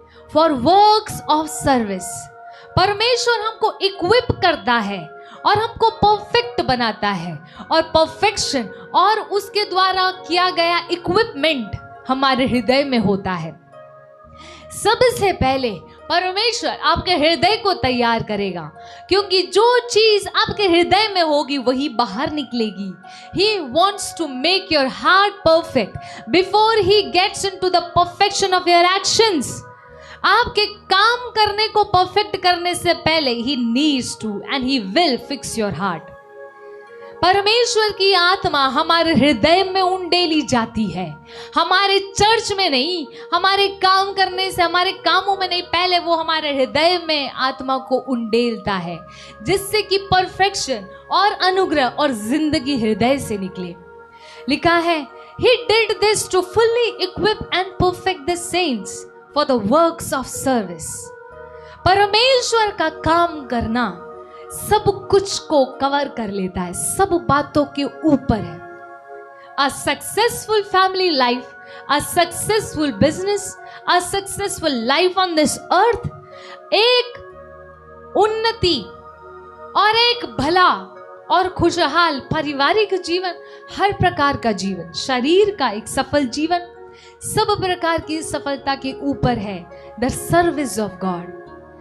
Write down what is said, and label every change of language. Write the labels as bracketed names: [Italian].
[English] for works of service, [Hindi] परमेश्वर हमको equip करता है और हमको परफेक्ट बनाता है, और परफेक्शन और उसके द्वारा किया गया इक्विपमेंट हमारे हृदय में होता है। सबसे पहले परमेश्वर आपके हृदय को तैयार करेगा, क्योंकि जो चीज आपके हृदय में होगी वही बाहर निकलेगी। [English] He wants to make your heart perfect before he gets into the perfection of your actions. [Hindi] आपके काम करने को परफेक्ट करने से पहले [English] he needs to and he will fix your heart. [Hindi] परमेश्वर की आत्मा हमारे हृदय में उंडेली जाती है, हमारे चर्च में नहीं, हमारे काम करने से, हमारे कामों में नहीं, पहले वो हमारे हृदय में आत्मा को उंडेलता है, जिससे कि परफेक्शन और अनुग्रह और जिंदगी हृदय से निकले। लिखा है, [English] he did this to fully equip and perfect the saints for the works of service. [Hindi] परमेश्वर का काम करना सब कुछ को कवर कर लेता है, सब बातों के ऊपर है। [English] A successful family life, a successful business, a successful life on this earth, [Hindi] एक उन्नति और एक भला और खुशहाल पारिवारिक जीवन, हर प्रकार का जीवन, शरीर का एक सफल जीवन, सब प्रकार की सफलता के ऊपर है [English] The service of God.